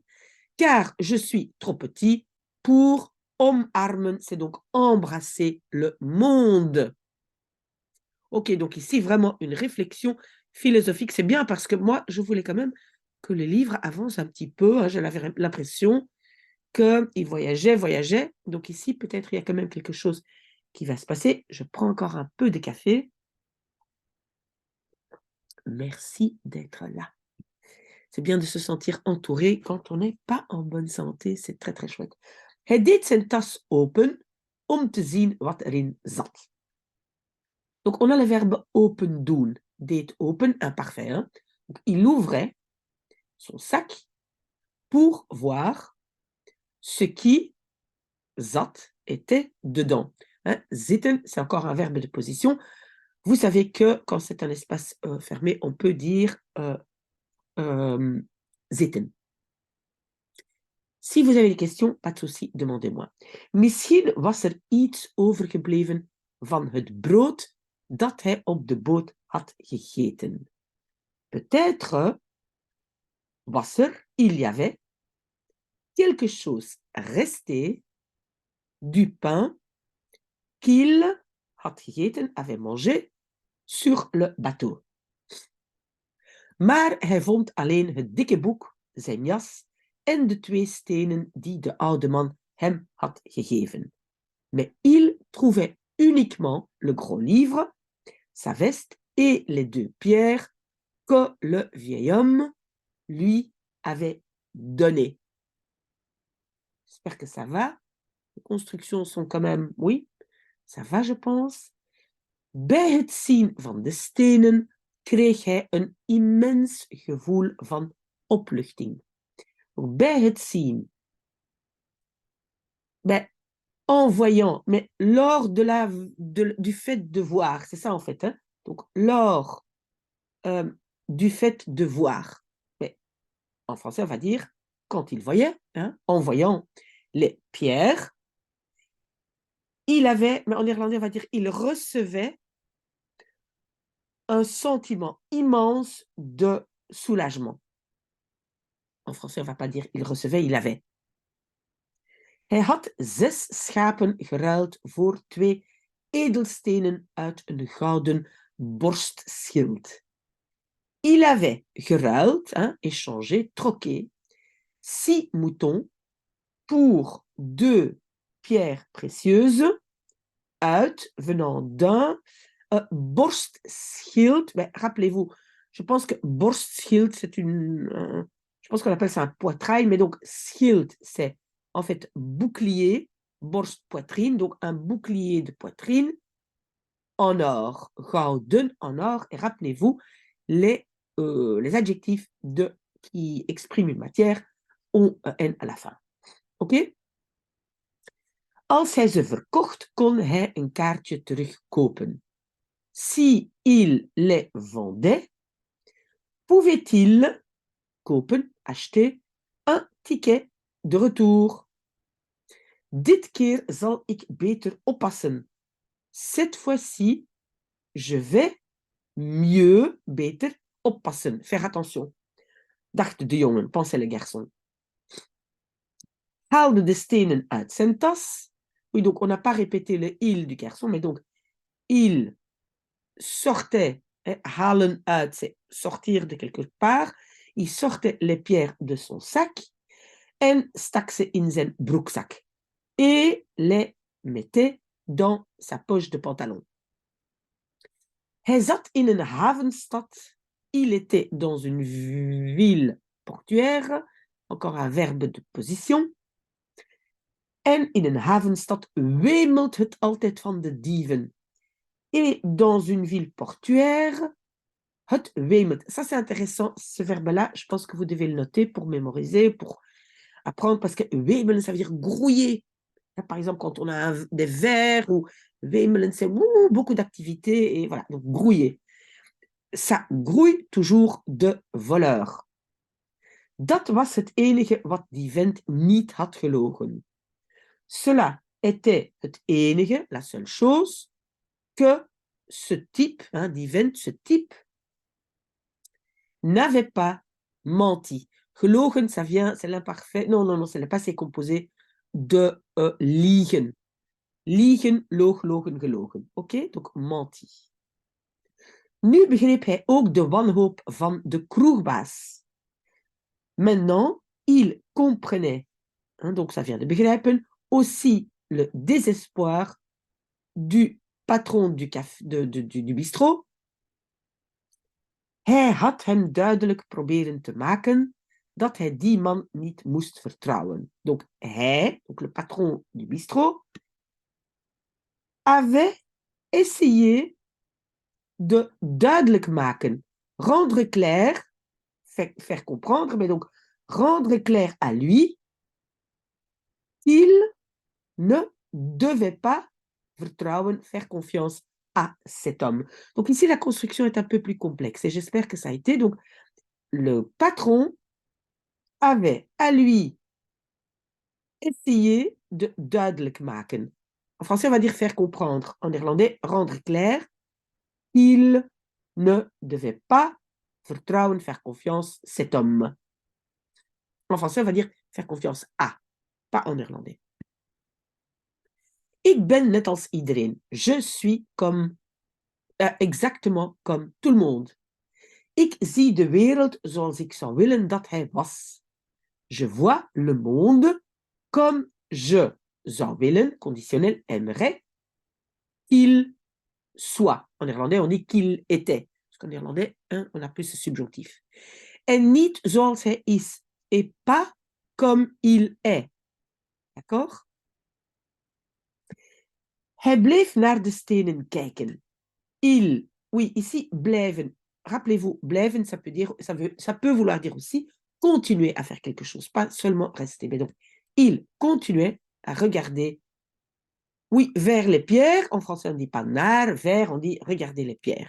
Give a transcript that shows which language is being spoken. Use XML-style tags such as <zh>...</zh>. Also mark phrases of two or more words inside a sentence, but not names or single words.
<fr>Car je suis trop petit pour omarmen, c'est donc embrasser le monde. Ok, donc ici, vraiment une réflexion philosophique. C'est bien parce que moi, je voulais quand même que le livre avance un petit peu. Hein, j'avais l'impression qu'il voyageait. Donc ici, peut-être il y a quand même quelque chose qui va se passer. Je prends encore un peu de café. Merci d'être là. C'est bien de se sentir entouré quand on n'est pas en bonne santé. C'est très, très chouette.</fr> <nl>Hij deed zijn tas open. om te zien wat erin zat.</nl> <fr>Donc, on a le verbe</fr> <nl>open doen. Deed open,</nl> <fr>imparfait. Hein? Donc, il ouvrait son sac pour voir ce qui zat était dedans. Hein? Zitten, c'est encore un verbe de position. Vous savez que quand c'est un espace fermé, on peut dire zitten. Si vous avez des questions, pas de souci, demandez-moi.</fr> <nl>Misschien was iets overgebleven van het brood dat hij op de boot had gegeten.</nl> <fr>Peut-être il y avait quelque chose resté du pain qu'il</fr> <nl>had gegeten,</nl> <fr>avait mangé sur le bateau.</fr> <nl>Maar hij vond alleen het dikke boek, zijn jas en de 2 stenen die de oude man hem had gegeven.</nl> <fr>Mais il trouvait uniquement le gros livre, sa veste et les 2 pierres que le vieil homme lui avait données. J'espère que ça va. Les constructions sont quand même, oui, ça va, je pense.</fr> <nl>Bij het zien van de stenen kreeg hij een immens gevoel van opluchting. Bij het zien,</nl> <fr>en voyant, mais lors du fait de voir, c'est ça en fait. Hein? Donc, lors du fait de voir. Mais en français, on va dire quand il voyait, hein, en voyant les pierres, il avait, mais en néerlandais, on va dire il recevait un sentiment immense de soulagement. En français, on ne va pas dire il recevait, il avait.</fr> <nl>Hij had 6 schapen geruild voor 2 edelstenen uit een gouden borstschild.</nl> <fr>Il avait geruild, hein, échangé, troqué, 6 moutons pour 2 pierres précieuses uit, venant d'un borstschild. Mais rappelez-vous, je pense que borstschild, c'est je pense qu'on appelle ça un poitrail, mais donc schild, c'est en fait bouclier, borst, poitrine, donc un bouclier de poitrine en or, gouden en or, et rappelez-vous, les adjectifs qui expriment une matière ont un N à la fin. Oké?</fr> <nl>Als hij ze verkocht, kon hij een kaartje terugkopen.</nl> <fr>Si il les vendait, pouvait-il kopen, acheter, un ticket de retour.</fr> <nl>Dit keer zal ik beter oppassen.</nl> <fr>Cette fois-ci, je vais mieux,</fr> <nl>beter, oppassen.</nl> <fr>Faire attention.</fr> <nl>Dacht de jongen,</nl> <fr>pensait le garçon.</fr> <nl>Haalde de stenen uit zijn tas.</nl> <fr>Oui, donc on n'a pas répété le il du garçon, mais donc il sortait,</fr> <nl>halen uit,</nl> <fr>c'est sortir de quelque part. Il sortait les pierres de son sac</fr> <nl>en stak ze in zijn broekzak</nl> <fr>et les mettait dans sa poche de pantalon.</fr> <nl>Hij zat in een havenstad.</nl> <fr>Il était dans une ville portuaire. Encore un verbe de position.</fr> <nl>En in een havenstad wemelt het altijd van de dieven.</nl> <fr>Et dans une ville portuaire,</fr> <nl>het wemelt.</nl> <fr>Ça, c'est intéressant, ce verbe-là. Je pense que vous devez le noter pour mémoriser, pour apprendre, parce que wemelen, ça veut dire grouiller. Par exemple, quand on a des vers, ou wemelen, c'est beaucoup d'activités, et voilà, donc grouiller. Ça grouille toujours de voleurs.</fr> <nl>Dat was het enige wat die vent niet had gelogen.</nl> <fr>Cela était</fr> <nl>het enige,</nl> <fr>la seule chose, que ce type, hein,</fr> <nl>die vent,</nl> <fr>ce type, n'avait pas menti. Gelogen, ça vient, c'est l'imparfait. Non, c'est le passé composé de liegen.</fr> <nl>Liegen, loog, logen, gelogen.</nl> <fr>Oké, donc menti.</fr> <nl>Nu begreep hij ook de wanhoop van de kroegbaas.</nl> <fr>Maintenant, il comprenait, hein, donc ça vient de begrijpen, aussi le désespoir du patron du bistrot.</fr> <nl>Hij had hem duidelijk proberen te maken dat hij die man niet moest vertrouwen.</nl> <fr>Donc hij, donc le patron du bistrot, avait essayé de</fr> <nl>duidelijk maken.</nl> <fr>Rendre clair, faire comprendre, mais donc rendre clair à lui qu'il ne devait pas vertrouwen, faire confiance à cet homme. Donc ici, la construction est un peu plus complexe et j'espère que ça a été. Donc, le patron avait à lui essayé de</fr> <nl>duidelijk maken.</nl> <fr>En français, on va dire faire comprendre. En néerlandais, rendre clair. Il ne devait pas vertrouwen, faire confiance, cet homme. En français, on va dire faire confiance à, pas en néerlandais.</fr> <nl>Ik ben net als iedereen.</nl> <fr>Je suis comme, exactement comme tout le monde.</fr> <nl>Ik zie de wereld zoals ik zou willen dat hij was.</nl> <fr>Je vois le monde comme je</fr> <nl>zou willen,</nl> <fr>conditionnel, aimerait, qu'il soit. En néerlandais, on dit qu'il était. Parce qu'en néerlandais, hein, on a plus ce subjonctif.</fr> <nl>En niet zoals hij is.</nl> <fr>Et pas comme il est. D'accord?</fr> <nl>Hij bleef naar de stenen kijken.</nl> <fr>Il, oui, ici, blijven. Rappelez-vous, blijven, ça peut vouloir dire aussi continuer à faire quelque chose, pas seulement rester. Mais donc, il continuait à regarder, oui, vers les pierres. En français, on ne dit pas naar, vers, on dit regarder les pierres.</fr>